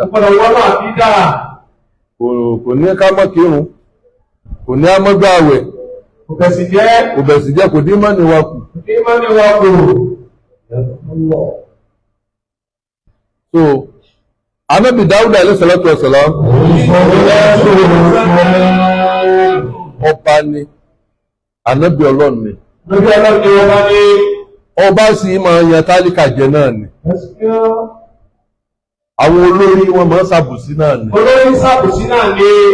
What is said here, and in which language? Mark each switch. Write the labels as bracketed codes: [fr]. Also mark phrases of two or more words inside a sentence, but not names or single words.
[yo] Kò gbọ́dọ̀ wọnú àkídà. Kò ní ká mọ́ kírun. Kò ní á mọ́ gbààwẹ̀. Kò bẹ̀sì jẹ́. Kò dín mọ́ni wa kù. So, Anobi Dauda [ar] عليه الصلاة والسلام [yo] ọba ni, Anobi Ọlọ́run ni. Ọba sì máa yan tálíkà jẹ náà ni. Àwọn olórí wọn máa ń ṣàbòsí náà ni. Olórí ṣàbòsí náà ni.